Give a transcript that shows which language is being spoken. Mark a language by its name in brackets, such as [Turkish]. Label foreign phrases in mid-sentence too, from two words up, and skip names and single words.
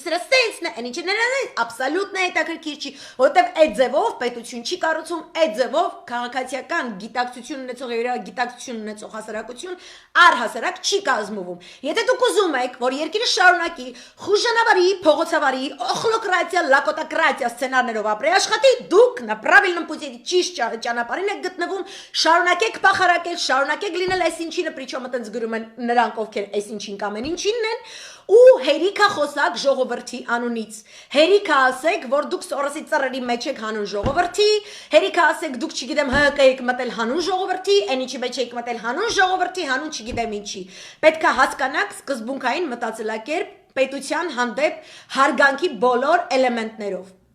[Armenian] սրա սենսն է այն ինչը նրան է աբսոլյուտն է հետաքրքիր չի որովհետեւ այդ ձևով պետություն չի կառուցում այդ ձևով քաղաքացիական գիտակցություն ունեցող եւ գիտակցություն ունեցող հասարակություն առհասարակ չի կազմվում եթե դուք ուզում եք որ երկիրը շարունակի խուժանավարի փողոցավարի օխլոկրատիա լակոտակրատիա սցենարներով ապրի աշխատի դուք [Russian] на правильном пути [Armenian] ճիշտ ճանապարհին եք գտնվում շարունակեք փախարակել շարունակեք լինել այսինչինը причем այտենց գրում են նրանք ովքեր այսինչին կամ այնինչինն են ու հերիքա խոսակ ժողովրդի անունից հերիքա ասեք որ դուք սորոսի ծռերի մեջ եք հանուն ժողովրդի հերիքա ասեք դուք չգիտեմ ՀԿ եք մտել հանուն ժողովրդի այնիչի մեջ եք մտել հանուն ժողովրդի հանուն չգիտեմ ինչի պետքա հասկանաք սկզբունքային մտածելակերպ պետության հանդեպ հարգանքի բոլոր էլեմենտներով